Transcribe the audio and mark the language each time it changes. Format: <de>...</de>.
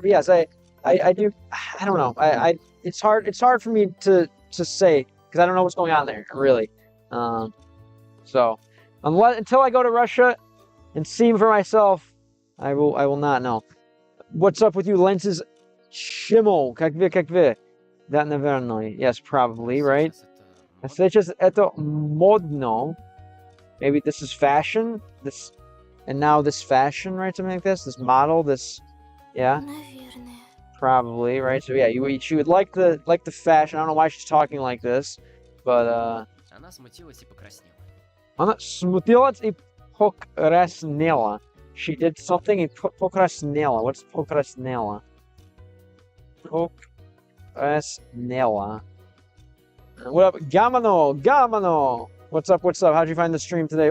<en>But yes, I do. I don't know. It's hard for me to say because I don't know what's going on there really. So until I go to Russia and see him for myself, I will not know. What's up with you, lenses?</en> <ru>Shimo, как вы? That наверное.</ru> <en>Yes, probably, right?</en> <ru>Сейчас это модно.</ru> <en>Maybe this is fashion. And now this fashion, right? Something like this. This model. This, yeah.</en> <ru>Наверное.</ru> <en>Probably, right? So yeah, she would like the fashion. I don't know why she's talking like this, but</en> <ru>Она смутилась и покраснела. Она смутилась и покраснела.</ru> <en>She did something</en> <ru>и покраснела.</ru> <en>What's покраснела? Poкраснела. What up, Gamano? What's up? How'd you find the stream today?</en>